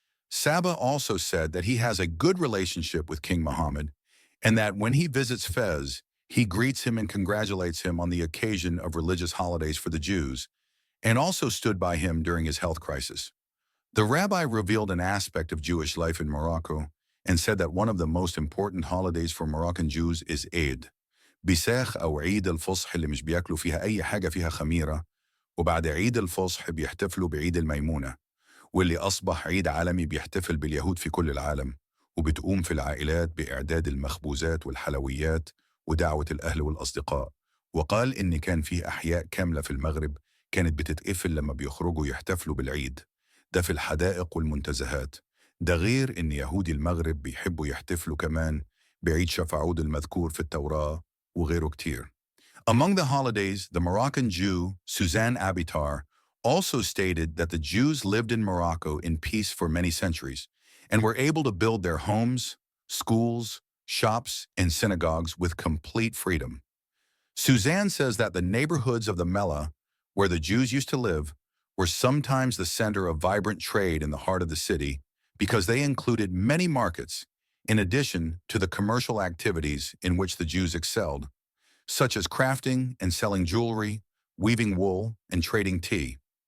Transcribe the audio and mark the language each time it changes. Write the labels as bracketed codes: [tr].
[en] Saba also said that he has a good relationship with King Mohammed, and that when he visits Fez, he greets him and congratulates him on the occasion of religious holidays for the Jews, and also stood by him during his health crisis. The rabbi revealed an aspect of Jewish life in Morocco and said that one of the most important holidays for Moroccan Jews is Eid. [ar] بيساخ أو عيد الفصح اللي مش بياكلوا فيها أي حاجة فيها خميرة، وبعد عيد الفصح بيحتفلوا بعيد الميمونة، واللي أصبح عيد عالمي بيحتفل باليهود في كل العالم، وبتقوم في العائلات بإعداد المخبوزات والحلويات ودعوة الأهل والأصدقاء. وقال إن كان في أحياء كاملة في المغرب كانت بتتقفل لما بيخرجوا يحتفلوا بالعيد، ده في الحدائق والمنتزهات. ده غير إن يهودي المغرب بيحبوا يحتفلوا كمان بعيد شفعود المذكور في التوراة وغيره كتير. [en] Among the holidays, the Moroccan Jew, Suzanne Abitar, also stated that the Jews lived in Morocco in peace for many centuries and were able to build their homes, schools, shops, and synagogues with complete freedom. Suzanne says that the neighborhoods of the Mellah, where the Jews used to live, were sometimes the center of vibrant trade in the heart of the city because they included many markets, in addition to the commercial activities in which the Jews excelled, such as crafting and selling jewelry, weaving wool, and trading tea.